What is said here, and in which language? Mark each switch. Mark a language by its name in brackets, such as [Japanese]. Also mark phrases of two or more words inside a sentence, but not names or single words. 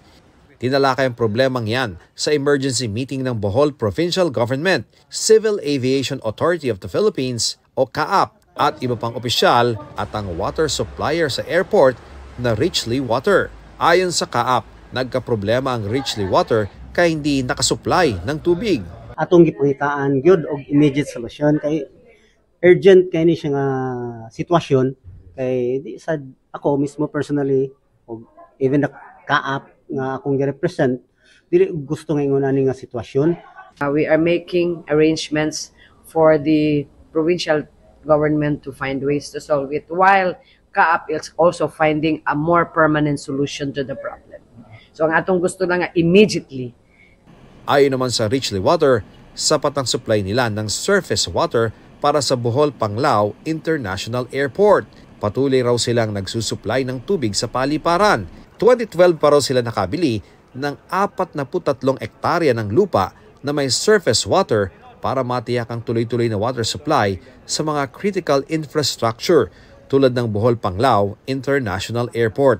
[Filipino] Tinalakay ang problemang yan sa [English] emergency meeting [Filipino] ng Bohol Provincial Government, Civil Aviation Authority of the Philippines o CAAP at iba pang opisyal at ang water supplier sa airport na Richley Water. Ayon sa CAAP, nagkaproblema ang Richley Water kaya hindi nakasupply ng tubig. [Cebuano] Atong gipangitaan gyud og [English] immediate solution [Cebuano] kay urgent kay ni siya nga sitwasyon kay di sad ako mismo personally og [English] even the CAAP [Cebuano] nga akong gi-represent dili gusto nga ingon ani nga sitwasyon. [English] We are making arrangements for the provincial government to find ways to solve it while CAAP is also finding a more permanent solution to the problem. [Cebuano] So ang atong gusto lang nga immediately. [Filipino] Ayon naman sa Richley Water, sapat ang supply nila ng [English] surface water [Filipino] para sa Bohol Panglao International Airport. Patuloy raw silang nagsusupply ng tubig sa paliparan. 2012 pa raw sila nakabili ng 43 ektarya ng lupa na may [English] surface water [Filipino] para matiyak ang tuloy-tuloy na [English] water supply [Filipino] sa mga [English] critical infrastructure [Filipino] tulad ng Bohol Panglao International Airport.